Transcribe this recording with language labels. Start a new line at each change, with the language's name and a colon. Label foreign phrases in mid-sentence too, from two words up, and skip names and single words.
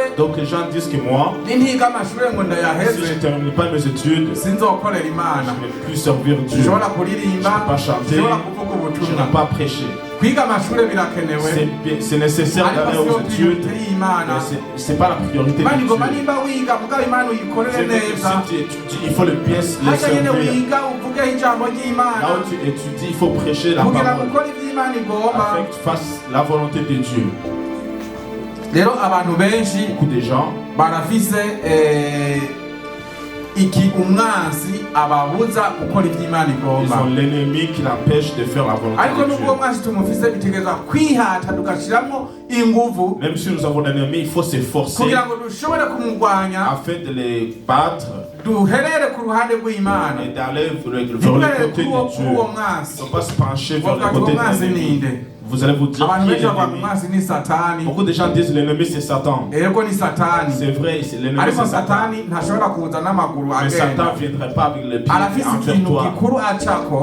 French: Donc les gens disent que moi,
Rundi: nintiga amashuri ngo
French: si je
Rundi: ndayaheze
French: ne termine pas mes études,
Rundi: sinzokorera
French: je
Rundi: Imana.
French: ne vais plus servir Dieu.
Rundi: sinshobora kuririmba
French: Je peux pas chanter.
Rundi: sinshobora kuvuga
French: Je
Rundi: ubutumwa.
French: n'ai pas prêché.
Rundi: kwiga amashuri birakenewe
French: C'est nécessaire
Rundi: ariko
French: d'aller
Rundi: siyo
French: aux études,
Rundi: priorité y'Imana.
French: mais c'est pas la priorité
Rundi: Imana
French: de
Rundi: igomba
French: Dieu.
Rundi: nimba wiga mugabo Imana uyikorere
French: C'est vrai que
Rundi: neza.
French: si tu étudies, il faut le bien le
Rundi: hajya nyene
French: servir.
Rundi: wiga uvugeho ijambo ry'Imana
French: Là où tu étudies, il faut prêcher la
Rundi: kugira ngo
French: parole
Rundi: ukore ibyo Imana igomba.
French: afin que tu fasses la volonté de Dieu.
Rundi: rero abantu benshi
French: Beaucoup de gens,
Rundi: barafise iki umwansi ababuza gukora ibyo Imana
French: ils
Rundi: igomba.
French: ont l'ennemi qui l'empêche de faire la volonté
Rundi: ariko
French: de
Rundi: nubwo
French: Dieu.
Rundi: umwansi tumufise bitegereza kwihata tugashyiramo inguvu
French: Même si nous avons un ennemi, il faut s'efforcer
Rundi: kugira ngo dushobore kumurwanya
French: afin de les battre
Rundi: duherere ku ruhande rw'Imana
French: et d'aller vers le côté de Dieu. Il ne faut pas se pencher vers le côté de l'ennemi. Vous allez vous dire qui est l'ennemi. Beaucoup de gens disent l'ennemi c'est Satan. C'est vrai, l'ennemi c'est Satan. Mais Satan ne viendrait pas avec les pieds envers toi.